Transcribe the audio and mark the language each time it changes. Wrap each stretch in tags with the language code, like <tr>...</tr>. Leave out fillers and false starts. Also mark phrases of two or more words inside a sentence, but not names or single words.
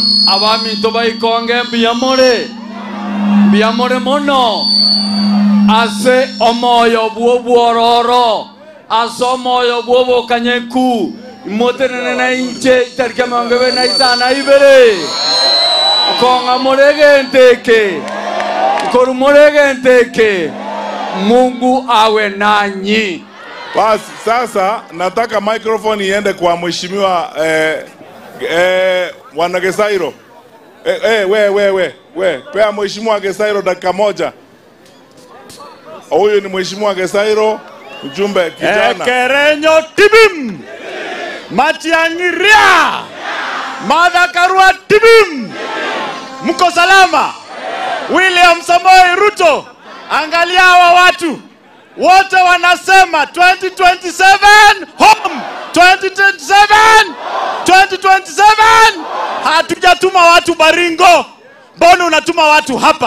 <guz>abaminto baikonge mbiyamore mono ase omoyo bwororo ase omoyo bwobo kanyeku imotenene na inche itarika mangebe na isana ibere konga morege nteke korumorege nteke.</guz> <sw>Mungu awe nanyi. Basi sasa nataka microphone iende kwa mheshimiwa wana Gesairo. We pea mheshimiwa Gesairo dakika moja. Huyu ni mheshimiwa Gesairo, mjumbe kijana.</sw> <guz>Ekerenyo tibim. Matiang'i ria.</guz> <sw>Martha Karua tibim. Mko salama? William Samoei Ruto, angalia hawa watu wote wanasema</sw> <en>2027 home,</en> <sw>2027. Hatujatuma watu Baringo, mbona unatuma watu hapa?</sw>